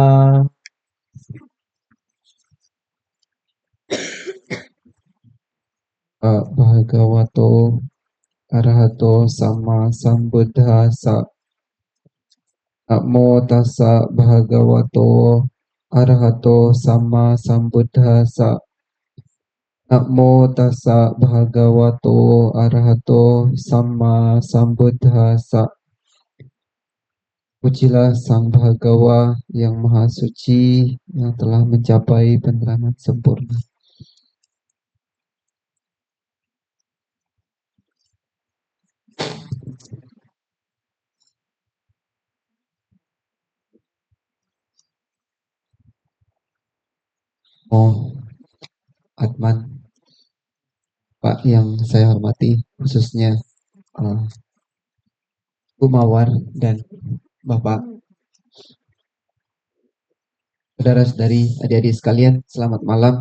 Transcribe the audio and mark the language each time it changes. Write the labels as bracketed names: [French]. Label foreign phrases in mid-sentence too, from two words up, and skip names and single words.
[Pali] Bhagavato Arahato Sama Sambuddhasa. Namo tassa bhagavato arahato sama sambuddhasa. Namo tassa bhagavato arahato sama sambuddhasa. [Indonesian] Pujilah Sang Bhagawa yang Maha Suci yang telah mencapai penerangan sempurna. Oh, Atman, Pak yang saya hormati, khususnya Bu Mawar dan Bapak, saudara-saudari, adik-adik sekalian, selamat malam.